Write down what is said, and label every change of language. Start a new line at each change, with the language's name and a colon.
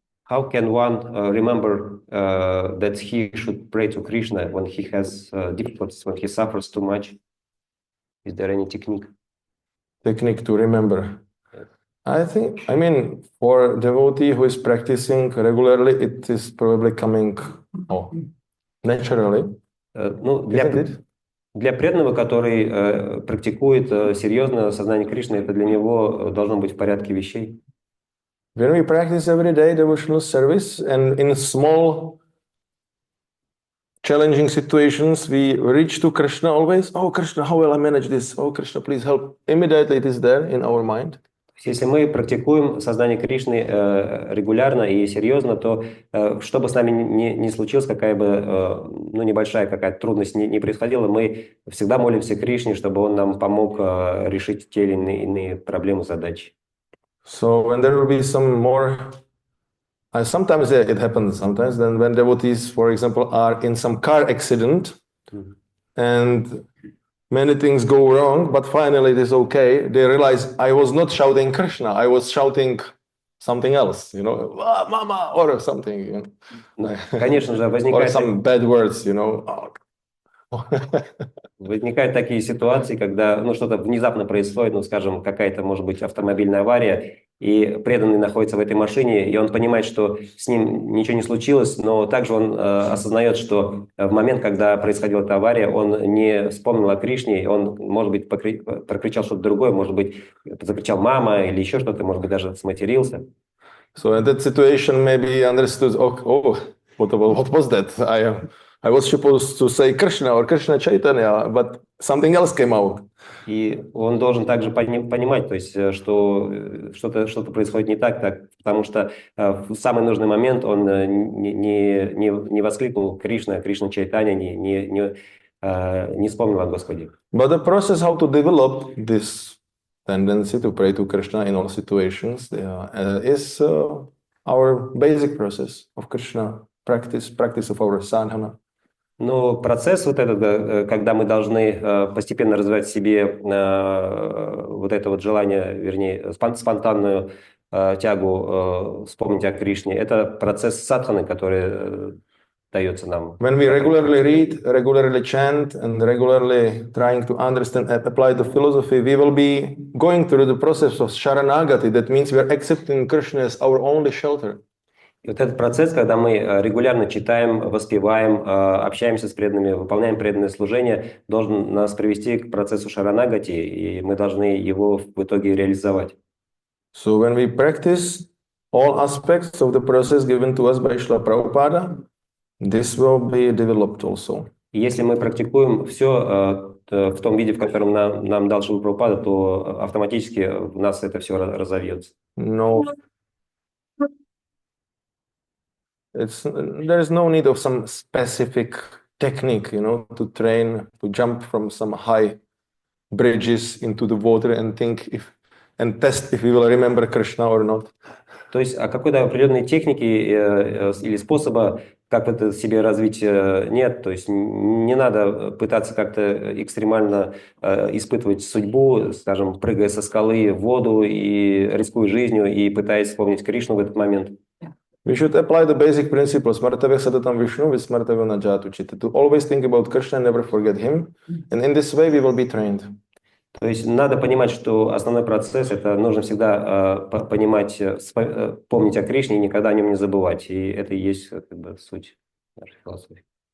English: How can one remember that he should pray to Krishna when he has difficulties, when he suffers too much? Is there any technique? Technique to remember. I mean, for a devotee who is practicing regularly, it is probably coming naturally.
Russian: Ну, для преданного, который практикует серьезно сознание Кришны, это для него должно быть в порядке вещей.
English: When we practice every day devotional service, and in small challenging situations, we reach to Krishna always. Oh, Krishna, how will I manage this? Oh, Krishna, please help. Immediately it is there in our mind.
Russian: Если мы практикуем сознание Кришны регулярно и серьезно, то что бы с нами ни случилось, какая бы небольшая какая-то трудность не происходила, мы всегда молимся Кришне, чтобы Он нам помог решить те или иные проблемы, задачи.
English: So when there will be some more, sometimes it happens. Sometimes then when devotees, for example, are in some car accident and many things go wrong, but finally it is okay. They realize I was not shouting Krishna, I was shouting something else, you know, mama, or something, you know.
Russian: Конечно же,
English: or some bad words, you know.
Russian: Возникают такие ситуации, когда что-то внезапно происходит, скажем, какая-то, может быть, автомобильная авария, и преданный находится в этой машине, и он понимает, что с ним ничего не случилось, но также он осознает, что в момент, когда происходила эта авария, он не вспомнил о Кришне, он, может быть, прокричал что-то другое, может быть, закричал «мама» или еще что-то, может быть, даже сматерился.
English: So in that situation, maybe understood, what was that? I was supposed to say Krishna or Krishna Chaitanya, but something else came out.
Russian: И он должен также понимать, то есть, что что-то происходит не так, потому что в самый нужный момент он не воскликнул Кришна Чайтанья, не вспомнил о Господе.
English: But the process how to develop this tendency to pray to Krishna in all situations is our basic process of Krishna practice of our sadhana.
Russian: Но процесс вот этот, когда мы должны постепенно развивать в себе вот это вот желание, вернее, спонтанную тягу вспомнить о Кришне, это процесс садханы, который дается нам.
English: When we regularly read, regularly chant, and regularly trying to understand and apply the philosophy, we will be going through the process of sharanagati. That means we are accepting Krishna as our only shelter.
Russian: И вот этот процесс, когда мы регулярно читаем, воспеваем, общаемся с преданными, выполняем преданное служение, должен нас привести к процессу шаранагати, и мы должны его в итоге реализовать.
English: So when we practice all aspects of the process given to us by Srila Prabhupada, this will be developed also.
Russian: И если мы практикуем все в том виде, в котором нам дал Шрила Прабхупада, то автоматически в нас это все разовьется.
English: No. There is no need of some specific technique, to train, to jump from some high bridges into the water and test if we will remember Krishna or not.
Russian: То есть о какой-то определенной технике или способа, как это себе развить, нет. То есть не надо пытаться как-то экстремально испытывать судьбу, скажем, прыгая со скалы в воду и рискуя жизнью и пытаясь вспомнить Кришну в этот момент.
English: We should apply the basic principles.
Sanskrit: Smartavya sadatam Vishnu vismartavya najatu chitta.
English: To always think about Krishna and never forget him. And in this way we will be trained.
Russian: То есть надо понимать, что основной процесс это нужно всегда понимать, помнить о Кришне и никогда о нем не забывать. И это и есть как бы суть нашей философии.